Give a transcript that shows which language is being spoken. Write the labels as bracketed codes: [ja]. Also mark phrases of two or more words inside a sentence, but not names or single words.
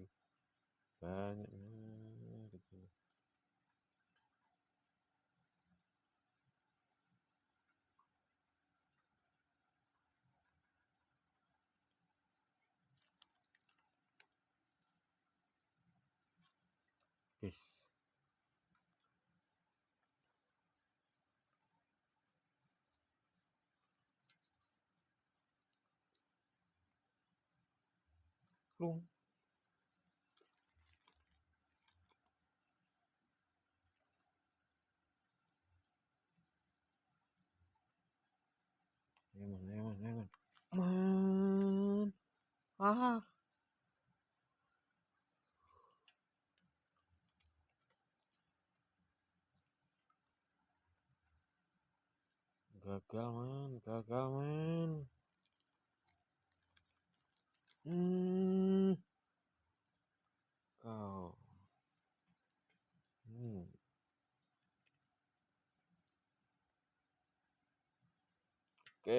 [id] Banyak kecil. Guys. Plung. Ayo, man, ayo, man, ayo, man. Man. Ah. Gagal, man. Gagal, man. Hmm. Kau. Hmm. Oke.